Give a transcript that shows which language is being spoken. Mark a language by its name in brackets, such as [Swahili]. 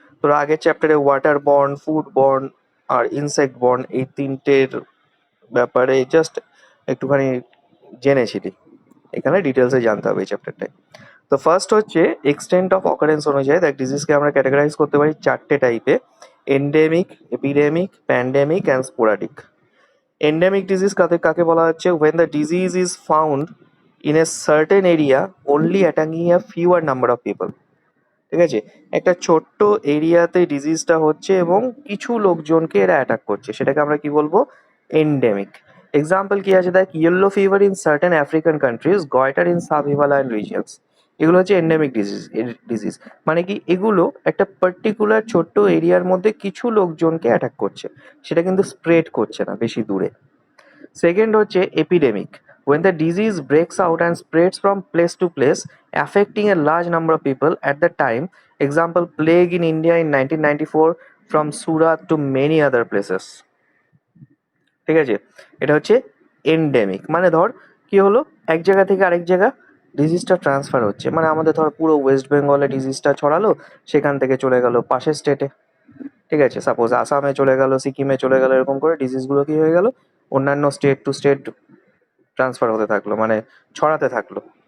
[Bangla] তোরা আগের চ্যাপ্টারে ওয়াটার বর্ন, ফুড বর্ন আর ইনসেক্ট বর্ন, এই তিনটের ব্যাপারে জাস্ট একটুখানি জেনেছিলি, এখানে ডিটেলসে জানতে হবে এই চ্যাপ্টারটায়। তো ফার্স্ট হচ্ছে এক্সটেন্ট অফ অকারেন্স অনুযায়ী দেখ ডিজিজকে আমরা ক্যাটাগরাইজ করতে পারি চারটে টাইপে: endemic, epidemic, pandemic and sporadic. Endemic disease কাকে বলা হচ্ছে? [English] when the disease is found in a certain area only attacking a fewer number of people. [Bangla] ঠিক আছে? একটা ছোট্ট এরিয়াতে ডিজিজটা হচ্ছে এবং কিছু লোকজনকে এরা অ্যাটাক করছে, সেটাকে আমরা কি বলবো? এন্ডেমিক। এক্সাম্পল কি আছে দেখ, [English] Yellow fever in certain African countries, goitre in sub Himalayan regions. [Bangla] এগুলো হচ্ছে এন্ডেমিক ডিজিজ। মানে কি, এগুলো একটা পার্টিকুলার ছোট্ট এরিয়ার মধ্যে কিছু লোকজনকে অ্যাটাক করছে, সেটা কিন্তু স্প্রেড করছে না বেশি দূরে। সেকেন্ড হচ্ছে epidemic, [English] when the disease breaks out and spreads from place to place, affecting a large number of people at the time. Example, plague in India in 1994, from Surat to many other places. [Bangla] ঠিক আছে, এটা হচ্ছে endemic. মানে ধর কি হলো, এক জায়গা থেকে আরেক জায়গা ডিজিজটা ট্রান্সফার হচ্ছে, মানে আমাদের ধর পুরো ওয়েস্ট বেঙ্গলে ডিজিজটা ছড়ালো, সেখান থেকে চলে গেল পাশের স্টেটে। ঠিক আছে, সাপোজ আসামে চলে গেল, সিকিমে চলে গেল, এরকম করে ডিজিজগুলো কি হয়ে গেল, অন্যান্য স্টেট টু স্টেট ট্রান্সফার হতে থাকলো, মানে ছড়াতে থাকলো।